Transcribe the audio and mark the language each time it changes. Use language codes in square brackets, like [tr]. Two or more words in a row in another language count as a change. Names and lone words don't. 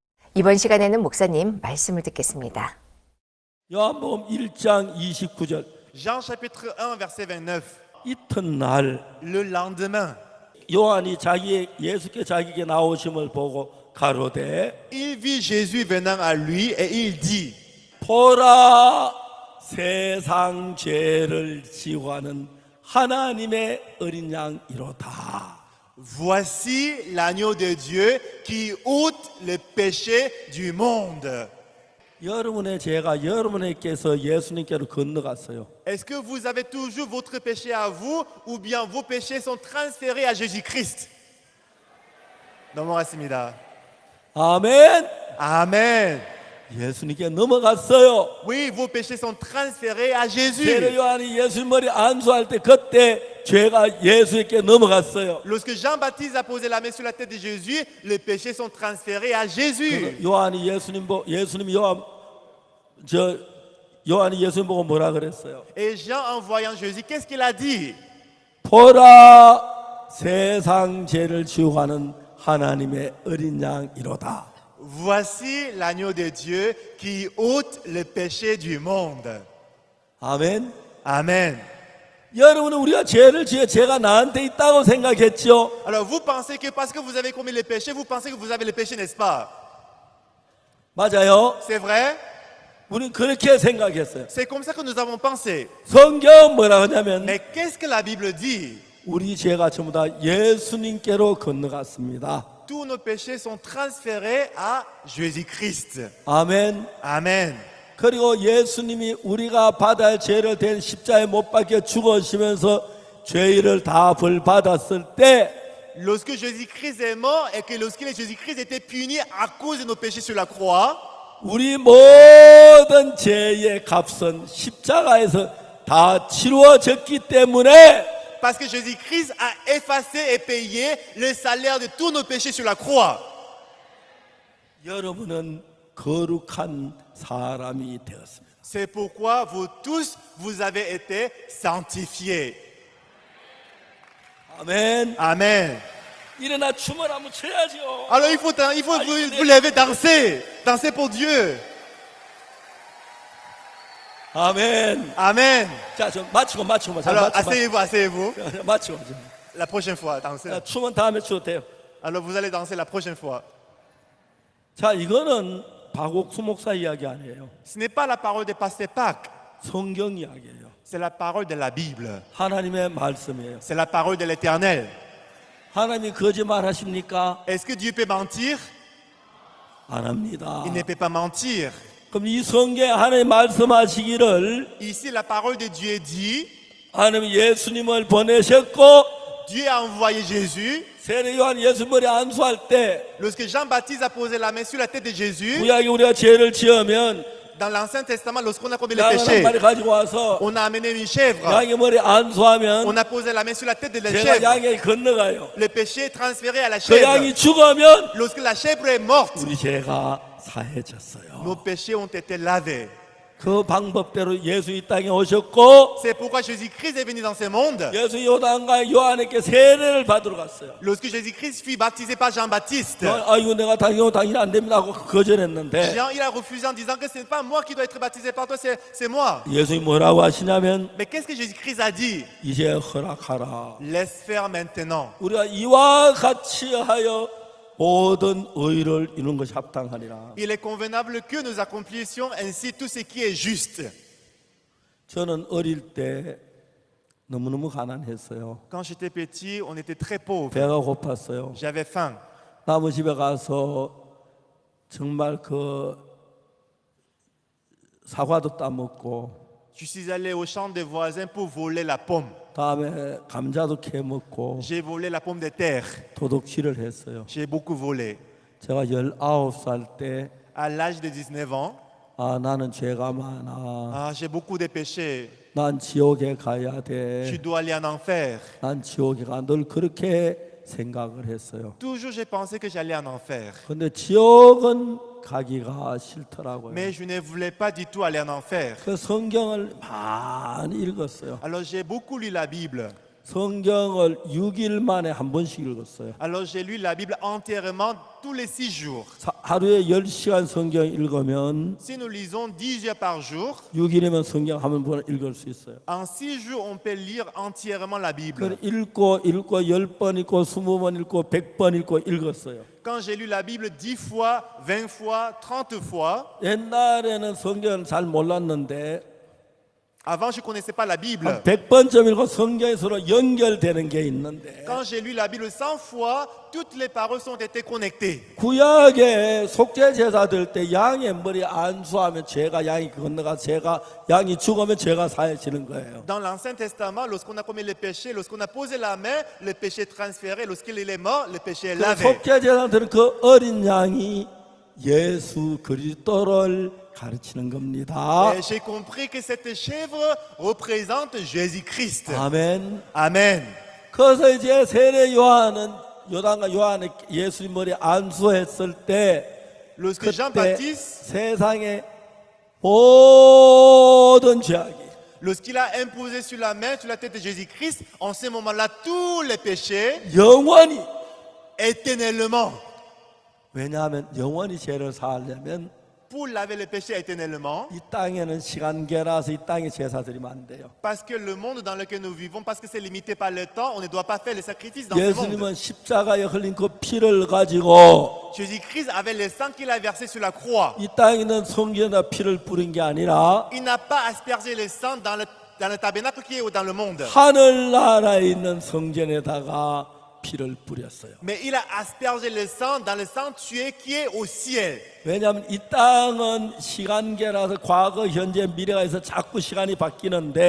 [ko] 이번 시간에는 목사님 말씀을 듣겠습니다. 요한복음 1장 29절. [fr] Jean chapitre 1 verset 29. [ko] 이튿날 [fr] Le lendemain, [ko] 요한이 예수께 자기에게 나오심을 보고 가로되 [fr] il vit Jésus venant à lui et il dit: [ko] 보라 세상 죄를 지고하는 하나님의 어린 양이로다. [fr] Voici l'agneau de Dieu qui ôte le péché du monde. [ko] 여러분의 죄가 여러분에게서 예수님께로 건너갔어요. [fr] Est-ce que vous avez toujours votre péché à vous ou bien vos péchés sont transférés à Jésus-Christ? [ko] 넘어갔습니다. 아멘. [fr] Amen. [ko] 예수님께 넘어갔어요. [fr] Oui, vos péchés sont transférés à Jésus. [ko] 세례 요한이 예수 머리 안수할 때 그때 죄가 예수에게 넘어갔어요. [fr] Lorsque Jean-Baptiste a posé la main sur la tête de Jésus, les péchés sont transférés à Jésus. [ko] 요한이 요한이 예수님 보고 뭐라 그랬어요? [fr] Et Jean, en voyant Jésus, qu'est-ce qu'il a dit? [ko] 보라 세상 죄를 지우가는 하나님의 어린 양이로다. [fr] Voici l'agneau de Dieu qui ôte le péché du monde. [ko] 아멘. [fr] Amen. [ko] 여러분은 우리가 죄를 지어 죄가 나한테 있다고 생각했죠? [fr] Alors vous pensez que parce que vous avez commis le péché, vous pensez que vous avez le péché, n'est-ce pas? [ko] 맞아요. [fr] C'est vrai? [ko] 우리는 그렇게 생각했어요. [fr] C'est comme ça que nous avons pensé. [ko] 성경은 뭐라 하냐면 [fr] Mais qu'est-ce que la Bible dit? [ko] 우리 죄가 전부 다 예수님께로 건너갔습니다. [fr] Tous nos péchés sont transférés à Jésus-Christ. [ko] 아멘. [fr] Amen. [ko] 그리고 예수님이 우리가 받아야 할 죄를 된 십자가에 못 박혀 죽으시면서 죄를 다 벌 받았을 때 [fr] Lorsque Jésus-Christ est mort et que lorsque Jésus-Christ était puni à cause de nos péchés sur la croix, [ko] 우리 모든 죄의 값은 십자가에서 다 치루어졌기 때문에 [fr] parce que Jésus-Christ a effacé et payé le salaire de tous nos péchés sur la croix. [ko] 여러분은 거룩한 사람이 되었습니다. [fr] C'est pourquoi vous tous, vous avez été sanctifiés. [ko] 아멘. [fr] Amen. [ko] 일어나 춤을 한번 춰야죠. [fr] Alors il faut vous lever, danser pour Dieu. [ko] 아멘. [fr] Amen. [ko] 자, 좀 맞추고. [fr] Alors asseyez-vous. [ko] 맞추고. [fr] La prochaine fois, dansez. [ko] 춤은 다음에 추도 돼요. [fr] Alors vous allez danser la prochaine fois. [ko] 자, 이거는 박옥수 목사 이야기 아니에요. [fr] Ce n'est pas la parole de Pasteur Pâques, [ko] 성경 이야기예요. [fr] c'est la parole de la Bible. [ko] 하나님의 말씀이에요. [fr] C'est la parole de l'Éternel. [ko] 하나님이 거짓말 하십니까? [fr] Est-ce que Dieu peut mentir? [ko] 안 합니다. [fr] Il ne peut pas mentir. [ko] 그럼 이 성경에 하나님 말씀하시기를 [fr] Ici, la parole de Dieu dit, [ko] 하나님이 예수님을 보내셨고 [fr] Dieu a envoyé Jésus. [ko] 세례 요한 예수 머리 안수할 때 [fr] Lorsque Jean-Baptiste a posé la main sur la tête de Jésus, [ko] 구약에 우리가 죄를 지으면 [fr] dans l'Ancien Testament, lorsqu'on a commis le [ko] 양 한 [fr] péché, [ko] 마리 가지고 와서 [fr] on a amené une chèvre. [ko] 양의 머리 안수하면 [fr] On a posé la main sur la tête de la [ko] 죄가 [fr] chèvre. [ko] 양에게 건너가요. [fr] Le péché est transféré à la [ko] 그 양이 [fr] chèvre. [ko] 죽으면 [fr] Lorsque la chèvre est morte, [ko] 우리 죄가 사해졌어요. [fr] nos péchés ont été lavés. [ko] 그 방법대로 예수 이 땅에 오셨고 [fr] C'est pourquoi Jésus-Christ est venu dans ce monde. [ko] 예수 요단강 요한에게 세례를 받으러 갔어요. [fr] Lorsque Jésus-Christ fut baptisé par Jean-Baptiste, [ko] 아이고 내가 당연히 안 됩니다 하고 거절했는데 [fr] Jean, il a refusé en disant que ce n'est pas moi qui dois être baptisé par toi, c'est moi. [ko] 예수님이 뭐라고 하시냐면 [fr] Mais qu'est-ce que Jésus-Christ a dit? [ko] 이제 허락하라. [fr] Laisse faire maintenant. [ko] 우리가 이와 같이 하여 모든 의를 이루는 것이 합당하니라. [fr] Il est convenable que nous accomplissions ainsi tout ce qui est juste. [ko] 저는 어릴 때 너무너무 가난했어요. [fr] Quand j'étais petit, on était très pauvres. [ko] 배가 고팠어요. [fr] J'avais faim. [ko] 나무 집에 가서 정말 그 사과도 따먹고 [fr] Je suis allé au champ des voisins pour voler la pomme. [ko] 다음에 감자도 캐 먹고 [fr] J'ai volé la pomme de terre. [ko] 도둑질을 했어요. [fr] J'ai beaucoup volé. [ko] 제가 19살 때 [fr] À l'âge de 19 ans, [ko] 나는 죄가 많아. [fr] j'ai beaucoup de péchés. [ko] 난 지옥에 가야 [fr] Je [ko] 돼. [fr] dois aller en enfer. [ko] 난 지옥에 가. 늘 그렇게 생각을 했어요. [fr] Toujours, j'ai pensé que j'allais en enfer. [ko] 근데 지옥은 가기가 싫더라고요. [fr] Mais je ne voulais pas du tout aller en enfer. [ko] 그 성경을 많이 읽었어요. [fr] Alors, j'ai beaucoup lu la Bible. [ko] 성경을 6일 만에 한 번씩 읽었어요. [fr] Alors, j'ai lu la Bible entièrement tous les 6 jours. [ko] 하루에 10시간 성경 읽으면 [fr] Si nous lisons 10 heures par jour, [ko] 6일이면 성경 한 번 읽을 수 있어요. [fr] en 6 jours, on peut lire entièrement la Bible. [ko] 그걸 읽고 10번 읽고 20번 읽고 100번 읽고 읽었어요. [fr] Quand j'ai lu la Bible 10 fois, 20 fois, 30 fois, [ko] 옛날에는 성경을 잘 몰랐는데 [fr] avant je ne connaissais pas la Bible. [ko] 한 100번쯤 읽고 성경에 서로 연결되는 게 있는데 [fr] Quand j'ai lu la Bible 100 fois, toutes les paroles sont été connectées. [ko] 구약에 속죄 제사 될 때 양의 머리 안수하면 죄가 양이 건너가 양이 죽으면 죄가 사해지는 거예요. [fr] Dans l'Ancien Testament, lorsqu'on a commis les péchés, lorsqu'on a posé la main, le péché est transféré. Lorsqu'il est mort, le péché est [ko] 그 [fr] lavé. [ko] 속죄 제사들은 그 어린 양이 예수 그리스도를 가르치는 겁니다. [fr] Et j'ai compris que cette chèvre représente Jésus-Christ. [ko] 아멘. [fr] Amen. [ko] 그래서 이제 세례 요한은 요단과 요한의 예수님 머리 안수했을 때 [fr] Lorsque Jean [ko] 그때 [fr] Baptiste, [ko] 세상의 모든 죄악이 [fr] lorsqu'il a imposé sur la main, sur la tête de Jésus-Christ, en ce moment-là, tous les péchés, [ko] 영원히, [fr] éternellement, [ko] 왜냐하면 영원히 죄를 사하려면 [fr] pour laver les péchés éternellement, [ko] 이 땅에는 시간계라서 이 땅에 제사 드리면 안 돼요. [fr] parce que le monde dans lequel nous vivons, parce que c'est limité par le temps, on ne doit pas faire les sacrifices dans ce monde. [ko] 예수님은 십자가에 흘린 그 피를 가지고 [fr] Jésus-Christ avait le sang qu'il a versé sur la croix. [ko] 이 땅에 있는 성전에다 피를 뿌린 게 아니라 [fr] Il n'a pas aspergé le sang dans le tabernacle qui est dans le monde. [ko] 하늘나라에 있는 성전에다가 피를 뿌렸어요. [fr] Mais il a aspergé le sang dans le sanctuaire qui est au ciel. [ko] 왜냐하면 이 땅은 시간계라서 과거, 현재, 미래가 있어 자꾸 시간이 바뀌는데